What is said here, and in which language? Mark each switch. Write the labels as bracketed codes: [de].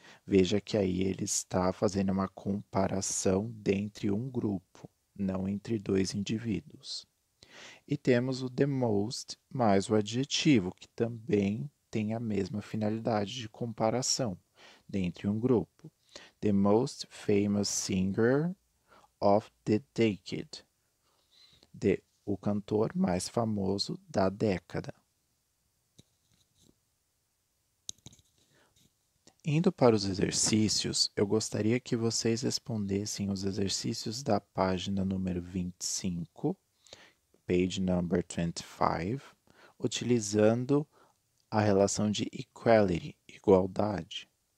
[pt] Veja que aí ele está fazendo uma comparação dentre um grupo, não entre dois indivíduos. E temos o [en] the most [pt] mais o adjetivo, que também tem a mesma finalidade de comparação dentre um grupo. [en] The most famous singer of the decade. [pt] O cantor mais famoso da década. Indo para os exercícios, eu gostaria que vocês respondessem os exercícios da página número 25, [en] page number 25, [pt] utilizando a relação de equality, igualdade.